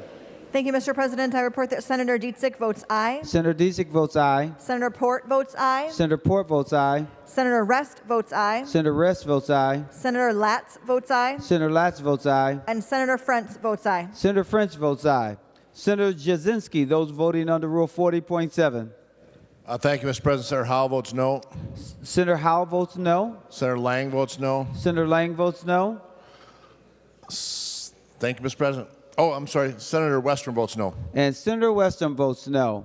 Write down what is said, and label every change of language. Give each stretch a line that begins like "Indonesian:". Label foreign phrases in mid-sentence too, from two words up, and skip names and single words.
English: Thank you, Mr. President. I report that Senator Dietzig votes aye. Senator Dietzig votes aye. Senator Port votes aye. Senator Port votes aye. Senator Rest votes aye. Senator Rest votes aye. Senator Latz votes aye. Senator Latz votes aye. And Senator Frentz votes aye. Senator French votes aye. Senator Cwodzinski, those voting under Rule 40.7. Thank you, Mr. President. Senator Howell votes no. Senator Howell votes no. Senator Lang votes no. Senator Lang votes no. Thank you, Mr. President. Oh, I'm sorry. Senator Western votes no. And Senator Western votes no.